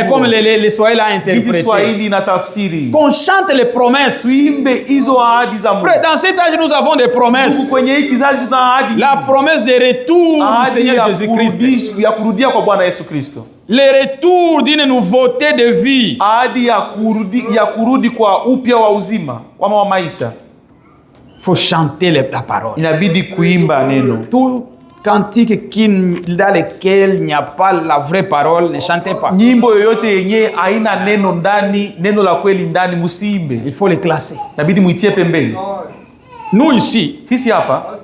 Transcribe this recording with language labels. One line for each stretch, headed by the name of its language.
French: Comme les Swahili a interprété.
Swahili: Kiswahili na tafsiri.
French: Qu'on chante les promesses.
Swahili: Tuimbe hizo ahadi za Mungu.
French: Frère, dans cet âge nous avons des promesses.
Swahili: Kwenye hiki kizazi tuna ahadi.
French: La promesse de retour du Seigneur Jésus-Christ.
Swahili: Ya kurudia kwa Bwana Yesu Kristo.
French: Le retour d'une nouveauté de vie.
Swahili: Ahadi ya kurudi kwa upya wa uzima wa maisha.
French: Faut chanter la parole.
Swahili: Inabidi kuimba neno.
French: Tout cantique dans lequel il n'y a pas la vraie parole, ne chantez pas.
Swahili: Nyimbo yoyote yenye haina neno ndani, neno la kweli ndani, musiimbe.
French: Il faut les classer.
Swahili: Inabidi muitie pembeni.
French: Nous ici,
Swahili: sisi hapa,